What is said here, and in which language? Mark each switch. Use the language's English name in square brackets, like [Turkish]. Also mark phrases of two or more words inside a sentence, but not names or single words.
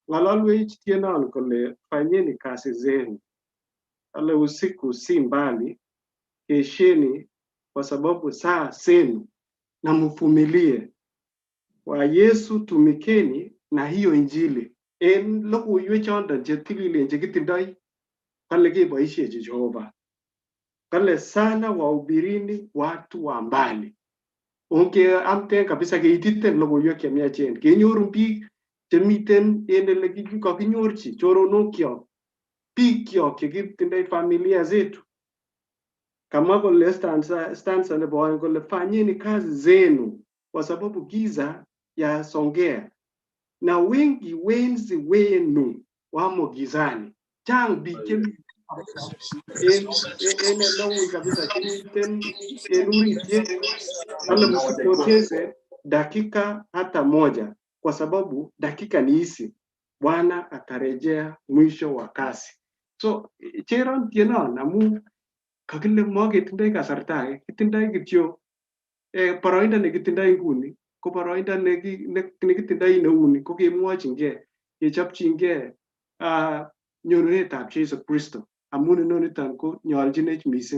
[Kalenjin] kong'ololwech tienon kole [Swahili] fanyeni kazi zenu, wala usiku si mbali, kesheni kwa sababu saa zenu na mvumilie. Wa Yesu tumikeni na hiyo injili. [Kalenjin] En logoiwek choton che tililen che kitindoi kale keboisiechi Jehova. [Swahili] Kale sana wahubirini watu wa mbali. [Kalenjin] Onge amten kabisa keititen logoiwek chemiachen. Kenyorun biik chemiten en ele kakinyorchi choronokyok, biikyok chekitindoi [Swahili] familia zetu. [Kalenjin] Kama kole stanza nebo oeng kole [Swahili] fanyeni kazi zenu kwa sababu giza yasongea na wengi wenzi wenu wamo gizani. [Kalenjin] Chang biik chemiten en elewui kabisa chemiten en uritiet, [Swahili] wala msipoteze dakika hata moja kwa sababu dakika ni hizi, Bwana atarejea mwisho wa kazi. [Kalenjin] So cheron tienon amu kakile maketindoi kasarta age, kitindoi kityo boroindo nekitindoi nguni ko boroindo nekitindoi neuni ko kemwochingei, kechopchingei nyorunetab Jesu Kristo amun inoniton ko nyolchinech mising.